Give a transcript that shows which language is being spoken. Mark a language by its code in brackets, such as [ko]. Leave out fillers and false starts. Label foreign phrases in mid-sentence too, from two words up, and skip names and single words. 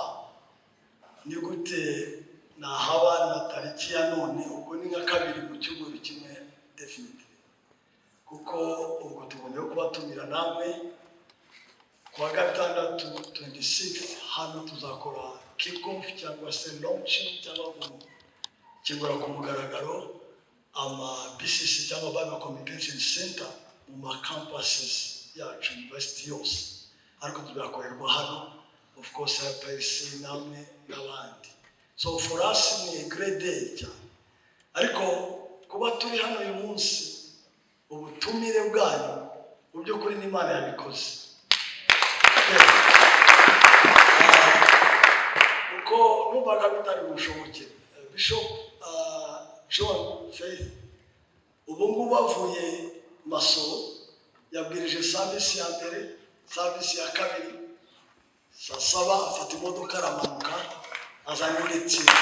[rw] Ni gute nahaba na tariki ya none ubwo ni nka kabiri mu cyumweru kimwe definitely. Kuko ubwo tugomba kubatumira namwe kuwa gatandatu 26 hano tuzakora kick-off cyangwa se launching cyangwa kigura ku mugaragaro ama BCC cyangwa Bible Communication Center mu campuses yacu university yose. Ariko tuzakorerwa hano [en] of course [rw] PLC namwe n'abandi. [en] So for us [rw] ni [en] a great day [rw] cyane. Ariko kuba turi hano uyu munsi ubutumire bwanyu mu by'ukuri n'Imana yabikoze. Uko numvaga bitari bushoboke Bishop John Faith ubu ngubu bavuye Masasu yabwirije service ya mbere, service ya kabiri, saa 7 afata imodoka aramanuka azanye n'itsi.